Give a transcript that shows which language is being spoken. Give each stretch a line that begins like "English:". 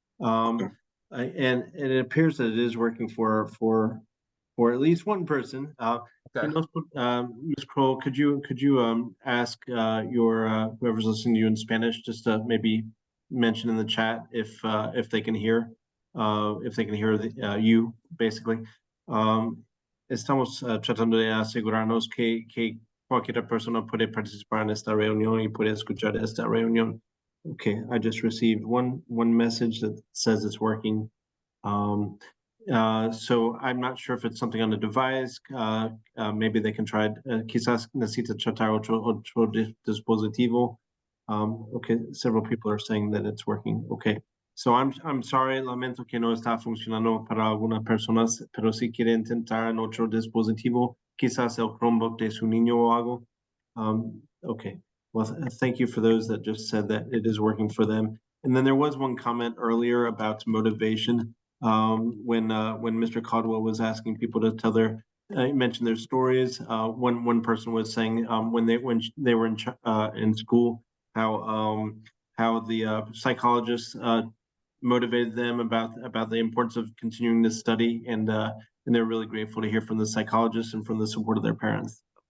English: And it appears that it is working for at least one person. Okay. Ms. Kroll, could you ask whoever's listening to you in Spanish just to maybe mention in the chat if they can hear you basically.
Spanish: Estamos tratando de asegurarnos que cualquier persona puede participar en esta reunión y puede escuchar esta reunión.
English: Okay, I just received one message that says it's working. So I'm not sure if it's something on the device. Maybe they can try it.
Spanish: Quizás necesita tratar otro dispositivo.
English: Okay, several people are saying that it's working. Okay, so I'm sorry,
Spanish: lamento que no está funcionando para algunas personas, pero si quiere intentar en otro dispositivo, quizás el Chromebook de su niño o algo.
English: Okay, well, thank you for those that just said that it is working for them. And then there was one comment earlier about motivation. When Mr. Caldwell was asking people to tell mention their stories. One person was saying when they were in school, how the psychologists motivated them about the importance of continuing to study, and they're really grateful to hear from the psychologists and from the support of their parents.